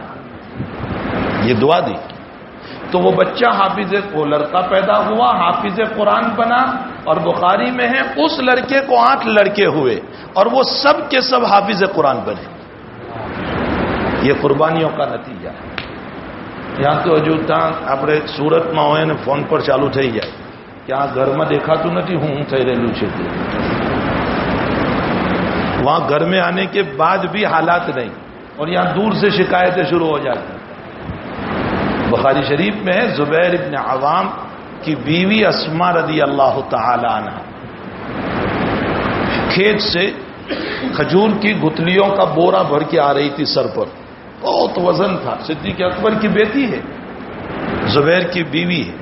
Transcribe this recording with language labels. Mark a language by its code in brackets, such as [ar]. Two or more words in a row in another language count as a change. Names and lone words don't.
[ur] یہ دعا دی تو وہ بچہ حافظ کو لڑکا پیدا ہوا، حافظ قرآن بنا، اور بخاری میں ہے اس لڑکے کو 8 لڑکے ہوئے اور وہ سب کے سب حافظ قرآن بنے۔ یہ قربانیوں کا نتیجہ ہے۔ یہاں تو [gu] ہجو تا આપણે સુરતમાં હોય ને ફોન પર ચાલુ થઈ જાય કે આ ઘરમાં દેખાતું નથી, હું થઈ રહેલું છે। [ur] وہاں گھر میں آنے کے بعد بھی حالات نہیں اور یہاں دور سے شکایتیں شروع ہو جاتی۔ بخاری شریف میں ہے زبیر ابن عوام کی بیوی اسما رضی اللہ تعالی عنہ کھیت سے کھجور کی گٹلیوں کا بورا بھر کے آ رہی تھی سر پر، بہت وزن تھا، صدیق اکبر کی بیٹی ہے، زبیر کی بیوی ہے۔